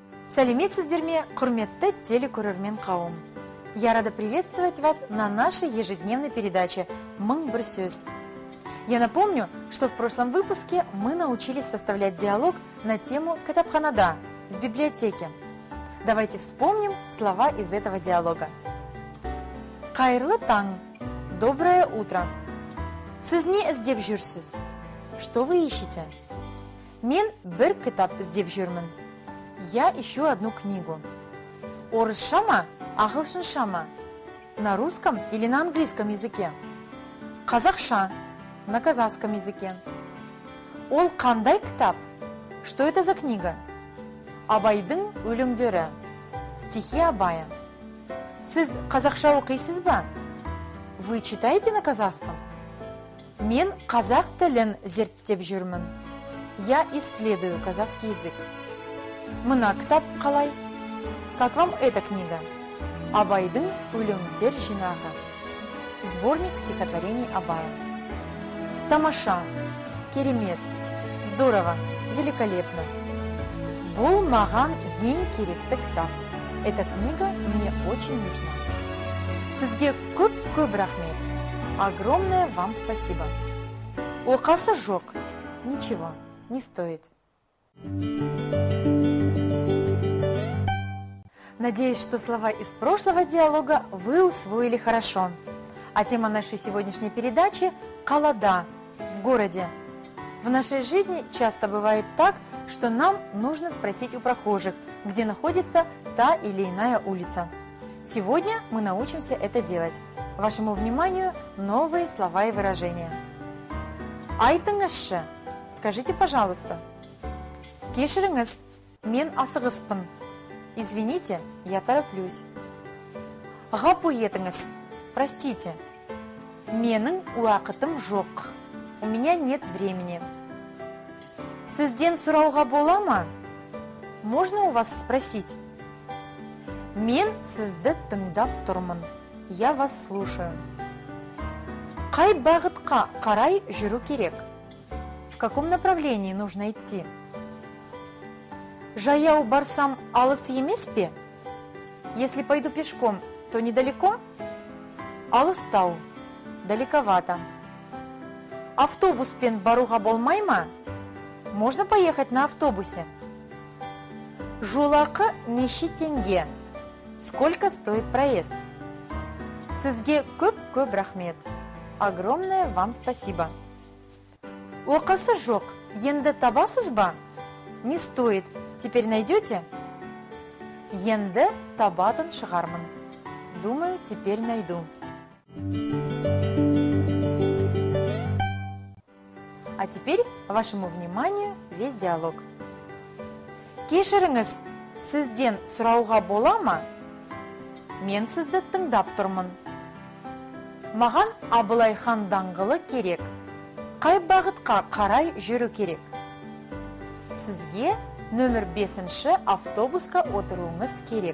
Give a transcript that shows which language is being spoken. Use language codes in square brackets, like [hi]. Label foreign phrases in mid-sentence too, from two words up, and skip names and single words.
[kk] Сәлеметсіздер ме, құрметті телекөрермен қауым. [ru] Я рада приветствовать вас на нашей ежедневной передаче «Мың бір сөз». Я напомню, что в прошлом выпуске мы научились составлять диалог на тему «Кітапханада» в библиотеке. Давайте вспомним слова из этого диалога. [kk] Қайырлы таң, [ru] доброе утро. [kk] Сіз не іздеп жүрсіз? [ru] Что вы ищете? [kk] Мен бір кітап іздеп жүрмін. [ru] Я ищу одну книгу. [kk] Орысша ма, ағылшынша ма? [ru] На русском или на английском языке? Қазақша, на казахском языке. [kk] Ол қандай кітап? [ru] Что это за книга? [kk] Абайдың өлеңдері. [ru] Стихи Абая. [kk] Сіз қазақша оқисыз ба? [ru] Вы читаете на казахском? [kk] Мен қазақ тілін зерттеп жүрмін. [ru] Я исследую казахский язык. [kk] Мына кітап қалай? [ru] Как вам эта книга? [kk] Абайдың өлеңдер жинағы. [ru] Сборник стихотворений Абая. [kk] Тамаша, керемет, [ru] здорово, великолепно. [kk] Бұл маған ең керекті кітап. [ru] Эта книга мне очень нужна. [kk] Сізге көп рахмет. [ru] Огромное вам спасибо. [kk] Оқасы жоқ. [ru] Ничего, не стоит. Надеюсь, что слова из прошлого диалога вы усвоили хорошо. А тема нашей сегодняшней передачи – «Қалада» в городе. В нашей жизни часто бывает так, что нам нужно спросить у прохожих, где находится та или иная улица. Сегодня мы научимся это делать. Вашему вниманию новые слова и выражения. Айтыңызшы, скажите, пожалуйста. [kk] Кешіріңіз, мен асығыспын. [ru] Извините, я тороплюсь. [kk] Ғапу етіңіз, [ru] простите. [kk] Менің уақытым жоқ. [ru] У меня нет времени. [kk] Сізден сұрауға бола ма? [ru] Можно у вас спросить? [kk] Мен сізді тыңдап тұрмын. [ru] Я вас слушаю. [kk] Қай бағытқа қарай жүру керек? [ru] В каком направлении нужно идти? [kk] Жаяу барсам алыс емес пе? [ru] Если пойду пешком, то недалеко? [kk] Алыстау, далековато. Автобуспен баруға болмай ма? [ru] Можно поехать на автобусе. [kk] Жолақы неше теңге? [ru] Сколько стоит проезд? [kk] Сізге көп рахмет. [ru] Огромное вам спасибо. [kk] Оқасы жоқ, енді табасыз ба? [ru] Не стоит. Теперь найдете? [kk] Енді табатын шығармын. [ru] Думаю, теперь найду. А теперь вашему вниманию весь диалог. [kk] Кешіріңіз, сізден сұрауға бола ма? Мен сізді тыңдап тұрмын. Маған Абылай хан даңғылы керек. Қай бағытқа қарай жүру керек? Сізге нөмір 5-ші автобусқа отыруыңыз керек.